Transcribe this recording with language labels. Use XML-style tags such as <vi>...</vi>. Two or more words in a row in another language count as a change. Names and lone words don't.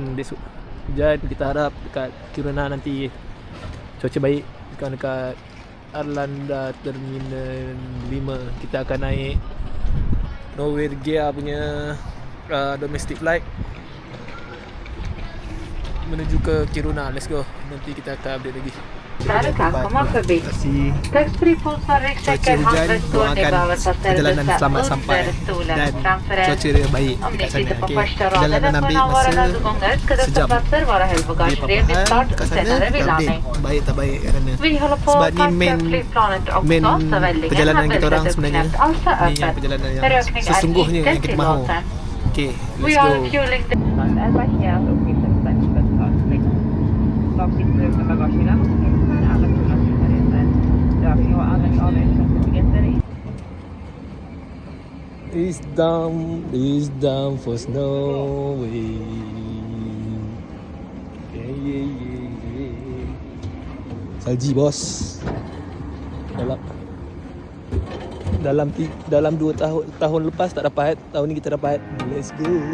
<ms>Kita harap dekat Kiruna nanti cuaca baik. Dekat Arlanda Terminal 5 kita akan naik Norwegia punya</ms> <en>domestic flight</en> <ms>menuju ke Kiruna.</ms> <en>Let's go.</en> <ms>Nanti kita akan update lagi.</ms> <sv>Kommer förbi. Taxfree-påsar, ryggsäckar, handväskor, ni behöver ta</sv> <ms>Perjalanan selamat sampai dan cuaca dia baik</ms> <sv>Om ni</sv> <ms>kat sana.</ms> <sv>sitter på</sv> <ms>Okay.</ms> <sv>första raden</sv> <ms>Perjalanan</ms> <sv>efter</sv> <ms>ambil</ms> <sv>några</sv> <ms>masa</ms> <sv>nödgångar ska dessa</sv> <ms>sejam.</ms> <sv>platser vara högbagagered vid start</sv> <ms>kat</ms> <sv>och</sv> <ms>sana</ms> <sv>senare vid</sv> <ms>update</ms> <sv>landning.</sv> <ms>baik tak baik kat sana.</ms> <sv>Vi håller på</sv> <ms>Sebab</ms> <sv>att</sv> <ms>ni</ms> <sv>packa flygplanet</sv> <ms>main</ms> <sv>också, så väldingen</sv> <ms>perjalanan</ms> <sv>har</sv> <ms>kita orang</ms> <sv>väldigt</sv> <ms>sebenarnya</ms> <sv>uppknäppt. Allt är</sv> <ms>ni yang</ms> <sv>öppet.</sv> <ms>perjalanan yang</ms> <sv>Rökning är</sv> <ms>sesungguhnya</ms> <sv>inte</sv> <ms>yang kita mahu.</ms> <sv>tillåten.</sv> <en>Okay, We let's are go. fueling the...</en> <sv>är markerat uppgifter för svensk lagstiftning för bagagerna. Alla kunder säkerheter. Rökning och användning av ersättningsbiljetter i</sv> <en>It's down for Snowy. Yeah.</en> <ms>Salji bos. Dalam 2 tahun lepas tak dapat, tahun ni kita dapat.</ms> <en>Let's go.</en>